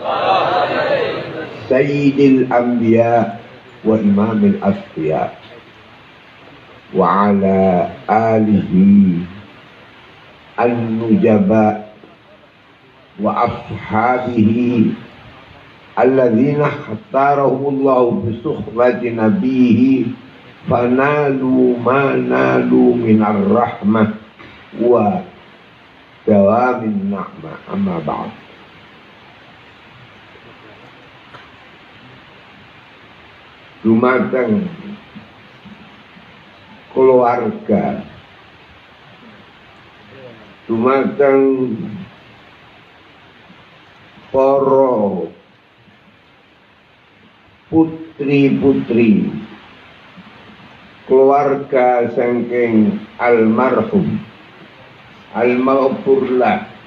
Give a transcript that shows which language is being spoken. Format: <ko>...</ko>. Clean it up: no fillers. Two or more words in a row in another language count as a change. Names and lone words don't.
<ar>سيد الأنبياء وإمام الأصفياء وعلى آله النجباء وأصحابه الذين اختارهم الله بصحبة نبيه فنالوا ما نالوا من الرحمة ودوام النعمة. أما بعد.</ar> <jv>Dumateng keluarga, dumateng para putri-putri keluarga saking</jv> <ar>المرحوم المغفور له</ar>